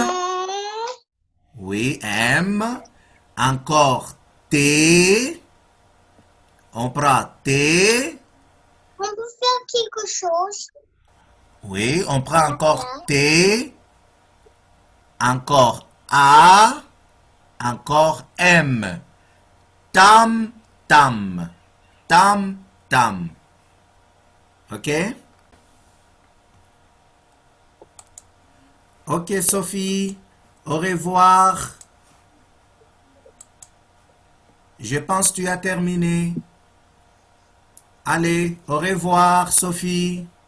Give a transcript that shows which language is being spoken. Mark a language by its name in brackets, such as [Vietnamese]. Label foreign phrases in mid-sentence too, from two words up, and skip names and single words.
[French] Oui, M. Encore T. On prend T. On peut faire quelque chose. Oui, on prend encore T. Encore A. Encore M. Tam, tam. Tam, tam. OK? OK, Sophie. Au revoir. Je pense que tu as terminé. Allez, au revoir, Sophie.